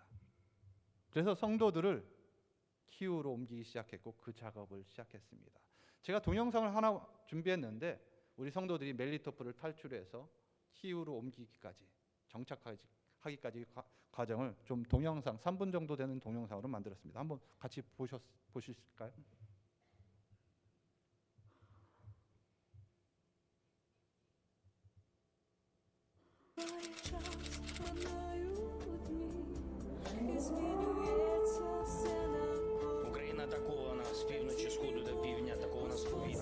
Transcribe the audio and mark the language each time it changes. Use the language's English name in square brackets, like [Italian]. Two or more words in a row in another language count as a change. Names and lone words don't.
[Korean] 그래서 성도들을 키우로 옮기기 시작했고 그 작업을 시작했습니다. 제가 동영상을 하나 준비했는데 우리 성도들이 멜리토프를 탈출해서 키우로 옮기기까지 정착하기까지 과정을 좀 동영상 3분 정도 되는 동영상으로 만들었습니다. 한번 같이 보실까요? [Ukrainian] Україна атакована з півночі, сходу до півдня, атакована з повітря.